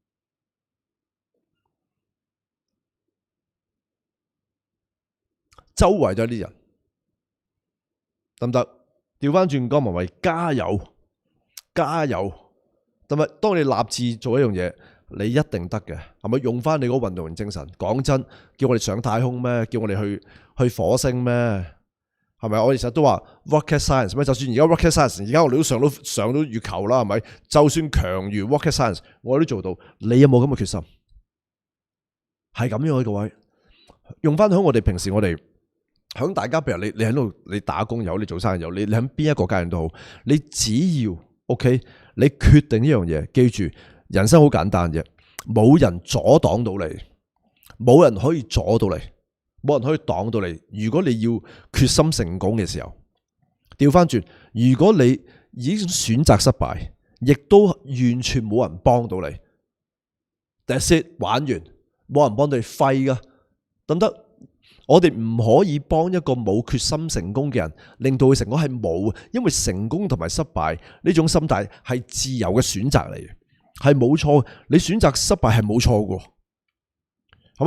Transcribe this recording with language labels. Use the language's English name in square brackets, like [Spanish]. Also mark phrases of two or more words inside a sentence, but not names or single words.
[Cantonese] 周圍都係啲人，得唔得？調翻轉江文慧，加油，加油！得唔得？當你立志做一樣嘢，你一定得嘅，係咪？用翻你嗰個運動員精神。講真，叫我哋上太空咩？叫我哋去火星咩？係咪？我哋成日都話 [English] rocket science [Cantonese] 咩？就算而家 [English] rocket science， [Cantonese] 而家我哋都上到月球啦，係咪？就算強如 [English] rocket science， [Cantonese] 我哋都做到。你有冇咁嘅決心？係咁樣嘅各位，用翻響我哋平時我哋響大家，譬如你喺度你打工又好，你做生意又好，你喺邊一個階段都好，你只要 OK， 你決定呢樣嘢，記住人生好簡單啫，冇人阻擋到你，冇人可以阻到你。冇人可以擋到你。如果你要決心成功嘅時候，調翻轉，如果你已經選擇失敗，亦都完全冇人幫到你。 [English] That's it， [Cantonese] 玩完，冇人幫到你廢噶，得唔得？我哋唔可以幫一個冇決心成功嘅人，令到佢成功，係冇，因為成功同埋失敗呢種心態係自由嘅選擇嚟嘅，係冇錯。你選擇失敗係冇錯嘅，係咪？